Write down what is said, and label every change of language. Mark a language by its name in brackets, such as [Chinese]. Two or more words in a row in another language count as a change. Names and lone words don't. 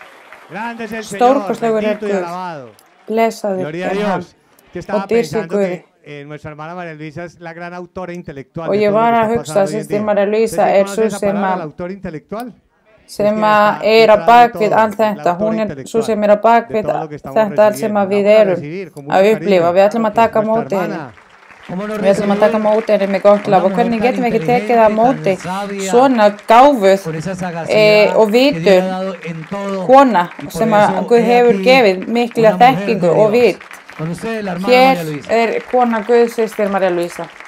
[Spanish] Grande es el Señor, bendito y alabado. Gloria a Dios. Que estaba pensando nuestra hermana María Luisa es la gran autora intelectual [Icelandic] Og [Spanish] de [Icelandic] ég [Spanish] todo lo [Icelandic] var [Spanish] que [Icelandic] að [Spanish] está [Icelandic] hugsa, [Spanish] pasando hoy en [Icelandic] systir [Spanish] día. María Luisa ¿Usted [Icelandic] sú [Spanish] conoce esa [Icelandic] sem [Spanish] palabra, el [Icelandic] að [Spanish] autor intelectual? [Icelandic] sem [Spanish] Es quien [Icelandic] að [Spanish] está [Icelandic] er á [Spanish] detrás de [Icelandic] bakvið [Spanish] todo, [Icelandic] allt [Spanish] el [Icelandic] þetta, [Spanish] autor [Icelandic] hún er sú [Spanish] intelectual [Icelandic] sem er á [Spanish] de [Icelandic] bakvið [Spanish] todo lo que estamos [Icelandic] þetta allt sem [Spanish] recibiendo. [Icelandic] að [Spanish] La [Icelandic] við [Spanish] vamos a [Icelandic] erum [Spanish] recibir con [Icelandic] að [Spanish] mucho [Icelandic] upplifa, [Spanish] cariño. [Icelandic] við ætlum að taka á [Spanish] Nuestra [Icelandic] móti henni. [Spanish] hermana, [Icelandic] Við ætlum að taka á móti henni með gott laf og hvernig getum við ekki tekið á móti svona gáfuð og vitur kona sem að Guð hefur gefið mikla þekkingu og vit. Hér er kona Guðs, systir María Luisa.